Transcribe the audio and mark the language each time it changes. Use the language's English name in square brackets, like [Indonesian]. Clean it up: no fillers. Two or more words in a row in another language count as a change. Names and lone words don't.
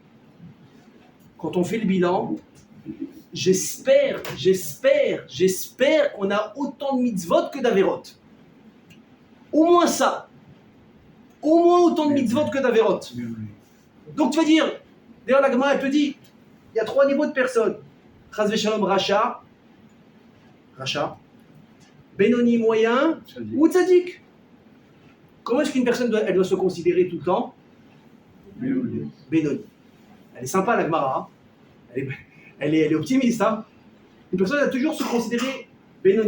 [French] Quand on fait le bilan, j'espère qu'on a autant de mitzvot que d'averot. Au moins ça. Au moins autant de mitzvot que d'averot. Donc tu vas dire, d'ailleurs la Gemara elle te dit, il y a 3 niveaux de personnes. [Hebrew] חס ושלום רשע, [French] Benoni moyen ou Tzadik. Comment est-ce qu'une personne elle doit se considérer tout le temps? Benoni. Elle est sympa la Gemara, hein. Elle est optimiste. Hein. Une personne doit toujours se considérer Benoni.